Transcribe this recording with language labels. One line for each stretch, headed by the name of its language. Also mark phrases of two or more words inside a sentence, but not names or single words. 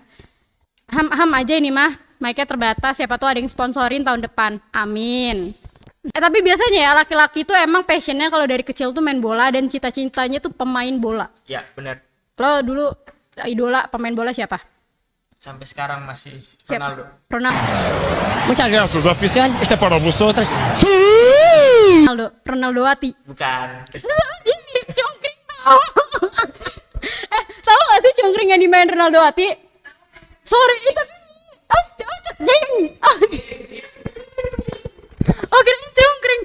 Indonesian: Ham aja ini mah mic-nya terbatas siapa tuh ada yang sponsorin tahun depan. Amin. Tapi biasanya ya laki-laki tuh emang passionnya kalau dari kecil tuh main bola dan cita-citanya tuh pemain bola. Ya benar. Lo dulu idola pemain bola siapa? Sampai sekarang masih Siapa? Ronaldo. Ronaldo.
Spanish: Muchas gracias, oficial. Este es para vosotras.
Indonesian: Ronaldoati. Bukan. Ini cungkring tau. Tahu gak sih cungkring yang dimain Ronaldoati? Sorry, itu cungkring. Oh, kira cungkring.